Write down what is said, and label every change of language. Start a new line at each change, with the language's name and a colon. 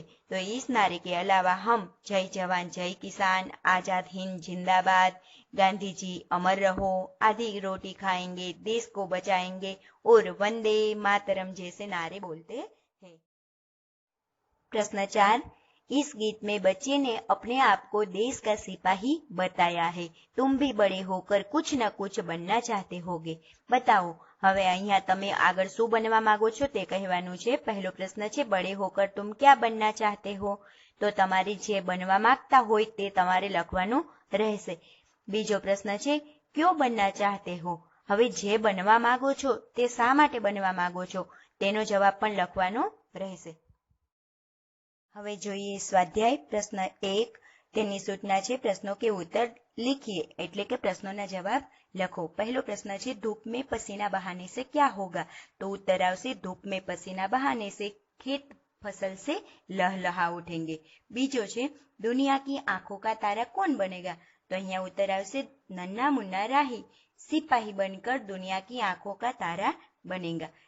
Hindi: तो इस नारे के अलावा हम जय जवान जय किसान, आजाद हिंद जिंदाबाद, गांधी जी अमर रहो, आधी रोटी खाएंगे, देश को बचाएंगे और वंदे मातरम जैसे नारे बोलते हैं. प्रश्न 4 इस गीत में बच्चे ने अपने आप को देश का सिपाही बताया है. तुम भी बड़े होकर कुछ न कुछ बनना चाहते होगे. बताओ.
Gujarati: હવે અહીંયા તમે આગળ શું બનવા માંગો છો તે કહેવાનું છે. પહેલો પ્રશ્ન છે
Hindi: बड़े होकर तुम क्या बनना चाहते हो.
Gujarati: તો તમારે જે બનવા માંગતા હોય તે તમારે લખવાનું રહેશે. બીજો પ્રશ્ન છે
Hindi: क्यों बनना चाहते हो.
Gujarati: હવે જે બનવા માંગો છો તે શા માટે બનવા માંગો છો તેનો જવાબ પણ લખવાનો રહેશે. હવે જોઈએ સ્વાધ્યાય. પ્રશ્ન 1 તેની સૂચના છે પ્રશ્નો કે
Hindi: उत्तर लिखिए
Gujarati: એટલે કે પ્રશ્નોના જવાબ લખો. પહેલો પ્રશ્ન છે
Hindi: धूप में पसीना बहाने से क्या होगा. तो उत्तर
Gujarati: આવશે
Hindi: धूप में पसीना बहाने से खेत फसल से लहलहा उठेंगे.
Gujarati: બીજો છે
Hindi: दुनिया की आंखों का तारा कौन बनेगा. तो
Gujarati: અહીંયા
Hindi: उत्तर
Gujarati: આવશે
Hindi: नन्हा मुन्ना राही सिपाही बनकर दुनिया की आंखों का तारा बनेगा.